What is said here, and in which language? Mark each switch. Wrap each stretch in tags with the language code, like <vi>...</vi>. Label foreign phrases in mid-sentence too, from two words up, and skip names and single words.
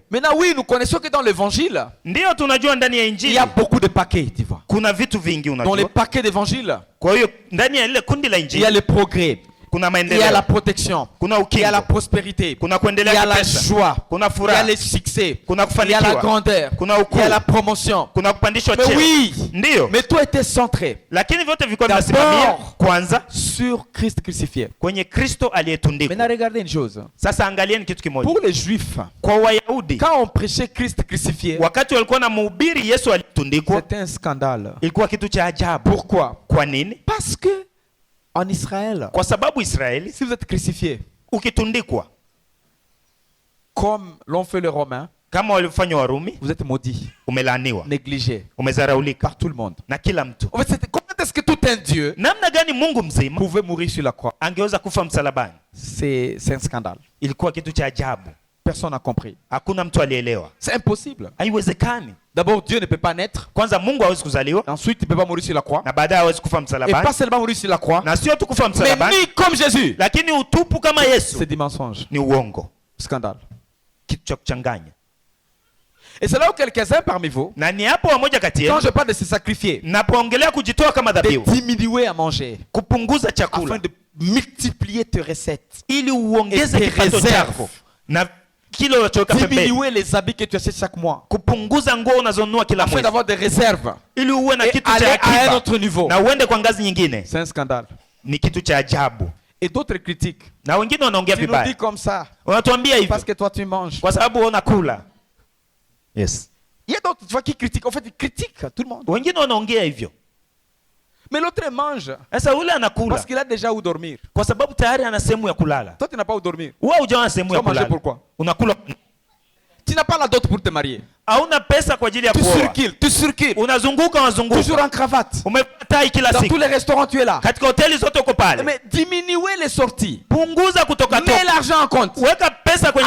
<fr>Maintenant, oui, nous connaissons que dans l'évangile,</fr> <sw>Ndio tunajua ndani ya</sw> <fr>il y</fr> <sw>Injili</sw> <fr>a beaucoup de paquets, tu vois.</fr> <sw>kuna vitu vingi</sw> <fr>Dans les</fr> <sw>unajua.</sw> <fr>paquets d'évangile,</fr> <sw>Kwa hiyo ndani ya ile kundi la</sw> <fr>il y a</fr> <sw>Injili</sw> <fr>le progrès.</fr> <sw>kuna</sw> <fr>il y a la</fr> <sw>maendeleo,</sw> <fr>protection,</fr> <sw>kuna</sw> <fr>il y a la</fr> <sw>ukingo,</sw> <fr>prospérité,</fr> <sw>kuna</sw> <fr>il y</fr> <sw>kuendelea</sw> <fr>a la</fr> <sw>kipesa,</sw> <fr>joie,</fr> <sw>kuna</sw> <fr>il y a</fr> <sw>furaha,</sw> <fr>les succès,</fr> <sw>kuna</sw> <fr>il y a la</fr> <sw>kufanikiwa,</sw> <fr>grandeur,</fr> <sw>kuna</sw> <fr>il</fr> <sw>ukuu,</sw> <fr>y a la promotion.</fr> <sw>kuna kupandishwa</sw> <fr>Mais</fr> <sw>cheo.</sw> <fr>oui,</fr> <sw>Ndiyo,</sw> <fr>mais tout était centré</fr> <sw>lakini vyote vilikuwa</sw> <fr>D'abord,</fr> <sw>vinasimamia kwanza</sw> <fr>sur Christ crucifié.</fr> <sw>kwenye Kristo aliyetundikwa.</sw> <fr>Maintenant, regardez une chose.</fr> <sw>Sasa angalieni kitu kimoja.</sw> <fr>Pour les Juifs,</fr> <sw>Kwa Wayahudi,</sw> <fr>quand on prêchait Christ crucifié,</fr> <sw>wakati walikuwa na mhubiri Yesu aliyetundikwa,</sw> <fr>c'était un scandale.</fr> <sw>ilikuwa kitu cha ajabu.</sw> <fr>Pourquoi?</fr> <sw>Kwa nini?</sw> <fr>Parce que en Israël,</fr> <sw>Kwa sababu Israeli</sw> <fr>si vous êtes crucifié,</fr> <sw>ukitundikwa</sw> <fr>comme l'ont fait les Romains,</fr> <sw>kama walivyofanya Warumi,</sw> <fr>vous êtes maudit,</fr> <sw>umelaaniwa,</sw> <fr>négligé</fr> <sw>umezaraulika</sw> <fr>par tout le monde.</fr> <sw>na kila mtu.</sw> <fr>En fait, comment est-ce que tout un Dieu</fr> <sw>Namna gani Mungu mzima</sw> <fr>pouvait mourir sur la croix?</fr> <sw>angeweza kufa msalabani?</sw> <fr>C'est un scandale.</fr> <sw>Ilikuwa kitu cha ajabu,</sw> <fr>Personne n'a compris.</fr> <sw>hakuna mtu alielewa.</sw> <fr>C'est impossible.</fr> <sw>Haiwezekani.</sw> <fr>D'abord, Dieu ne peut pas naître.</fr> <sw>Kwanza Mungu hawezi kuzaliwa,</sw> <fr>Ensuite, il ne peut pas mourir sur la croix.</fr> <sw>na baadaye hawezi kufa</sw> <fr>Et pas</fr> <sw>msalabani,</sw> <fr>seulement mourir sur la croix,</fr> <sw>na sio tu kufa</sw> <fr>mais</fr> <sw>msalabani,</sw> <fr>ni comme Jésus.</fr> <sw>lakini utupu kama Yesu</sw> <fr>C'est du mensonge.</fr> <sw>ni uongo,</sw> <fr>Scandale.</fr> <sw>kitu cha kuchanganya.</sw> <fr>Et c'est là où quelques-uns parmi vous,</fr> <sw>Na ni hapo wamoja kati</sw> <fr>quand</fr> <sw>yenu</sw> <fr>je parle de se sacrifier,</fr> <sw>napoongelea kujitoa kama</sw> <fr>de</fr> <sw>dhabihu,</sw> <fr>diminuer à manger,</fr> <sw>kupunguza</sw> <fr>afin</fr> <sw>chakula</sw> <fr>de multiplier tes recettes,</fr> <sw>ili uongeze</sw> <fr>Et tes</fr> <sw>kipato</sw> <fr>réserves.</fr> <sw>chako na kile unachoweka pembeni,</sw> <fr>diminuer les habits que tu achètes chaque mois,</fr> <sw>kupunguza nguo unazonunua kila</sw> <fr>afin</fr> <sw>mwezi</sw> <fr>d'avoir des réserves,</fr> <sw>ili uwe na</sw> <fr>et</fr> <sw>kitu</sw> <fr>aller</fr> <sw>cha</sw> <fr>à un</fr> <sw>akiba</sw> <fr>autre niveau.</fr> <sw>na uende kwa ngazi nyingine.</sw> <fr>C'est un scandale.</fr> <sw>Ni kitu cha ajabu,</sw> <fr>Et d'autres critiquent.</fr> <sw>na wengine wanaongea</sw> <fr>Tu nous dis</fr> <sw>vibaya,</sw> <fr>comme ça,</fr> <sw>wanatuambia hivyo</sw> <fr>parce que toi tu manges.</fr> <sw>kwa sababu wewe unakula. Yes,</sw> <fr>Il y a d'autres fois qui critiquent. En fait, ils critiquent tout le monde.</fr> <sw>wengine wanaongea hivyo.</sw> <fr>Mais l'autre mange</fr> <sw>Sasa ule anakula</sw> <fr>parce qu'il a déjà où dormir.</fr> <sw>kwa sababu tayari ana sehemu ya kulala.</sw> <fr>Toi, tu n'as pas où dormir.</fr> <sw>Wewe hujaona sehemu ya</sw> <fr>Tu vas manger</fr> <sw>kulala,</sw> <fr>pourquoi?</fr> <sw>unakula.</sw> <fr>Tu n'as pas la dot pour te marier.</fr> <sw>Hauna pesa kwa ajili ya</sw> <fr>Tu</fr> <sw>kuoa,</sw> <fr>circules.</fr> <sw>unazunguka</sw> <fr>Toujours en cravate.</fr> <sw>umevaa tai kila</sw> <fr>Dans tous</fr> <sw>siku,</sw> <fr>les restaurants, tu es là.</fr> <sw>katika hoteli zote uko pale.</sw> <fr>Mais diminuez les sorties.</fr> <sw>Punguza kutoka</sw> <fr>Mets</fr> <sw>toka,</sw> <fr>l'argent en compte.</fr> <sw>weka pesa kwenye</sw>